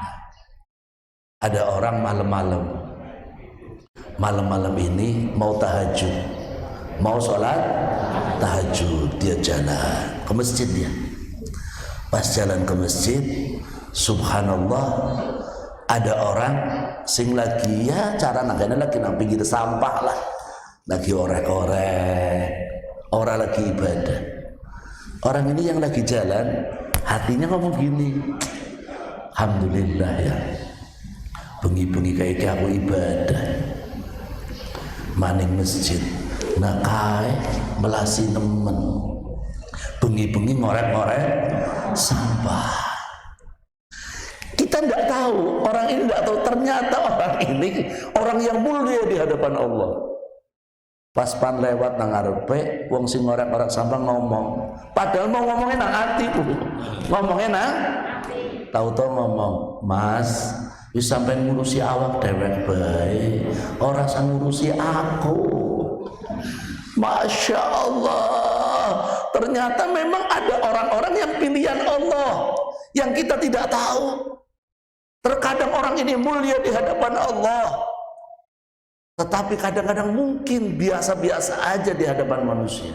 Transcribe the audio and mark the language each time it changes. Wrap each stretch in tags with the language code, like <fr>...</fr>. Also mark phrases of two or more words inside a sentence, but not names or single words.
<id>Ada orang malam-malam ini mau tahajud, mau sholat tahajud, dia jalan ke masjid. Dia pas jalan ke masjid, subhanallah, ada orang</id> <jv>sing lagi ya cara nagane lagi nang pinggir sampah lah,</jv> <id>lagi orek-orek, orang lagi ibadah. Orang ini yang lagi jalan, hatinya ngomong gini, alhamdulillah ya,</id> <jv>bengi-bengi kayak aku ibadah maning masjid, nah kae melasi nemen, bengi-bengi ngorek-ngorek sampah.</jv> <id>Kita tidak tahu, orang ini tidak tahu, ternyata orang ini orang yang mulia di hadapan Allah.</id> <jv>Pas pan lewat nang ngarepe, wong sing ngorek-ngorek sampah ngomong, padahal mau ngomongin nang ati, ngomongin nang tahu-tahu ngomong, Mas, wis sampai ngurusi awak dewek bae, ora sang ngurusi aku.</jv> <id>Masya Allah, ternyata memang ada orang-orang yang pilihan Allah yang kita tidak tahu. Terkadang orang ini mulia di hadapan Allah, Tetapi kadang-kadang mungkin biasa-biasa aja di hadapan manusia.</id>